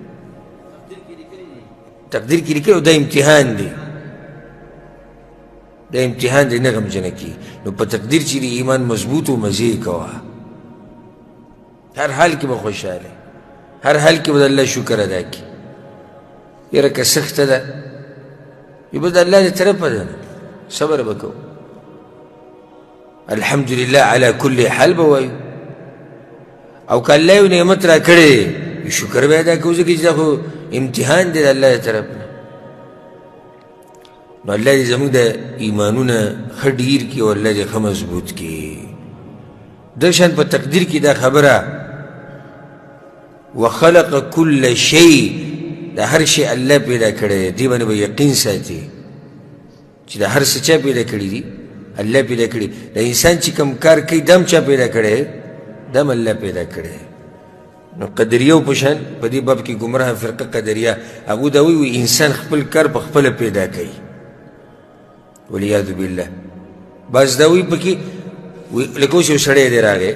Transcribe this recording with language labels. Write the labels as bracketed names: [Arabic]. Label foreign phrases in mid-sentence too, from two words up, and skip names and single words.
[Pashto] تقدیر کې لیکلي او دا امتحان دی دا امتحان دی نه غمجنه کېږي نو په تقدیر چې د ایمان مضبوط و مزې یې کوه هر حال کې به خوشحاله هر حال کې به د الله شکر ادا کړي یاره که سخته ده وي به د الله د طرفه ده صبر به کوو [Arabic] الحمدلله على كل حال [Pashto] به وایو او که الله یو نعمت را کړی شکر به ادا کوو ځکه چې دا خو امتحان دی د الله د طرف نه نو الله دې زموږ د ایمانونه ښه ډیر کړي او الله دې ښه مضبوط کړي دغه شان په تقدیر کې دا خبره [Arabic] وخلق كل شيء [Pashto] دا هر شی الله پیدا کړی دی باندې به یقین ساتي چې دا هر څه چا پیدا کړي دي الله پیدا کړي د انسان چې کوم کار کوي دم چا پیدا کړی دم الله پیدا کړی نو قدریو په شان په دې باب کې ګمراه فرقه قدریه هغوی دا وایي انسان خپل کار په خپله پیدا کوي [Arabic] والعیاذ بالله [Pashto] بعض دا وایي پکې لکه اوس یو سړی دی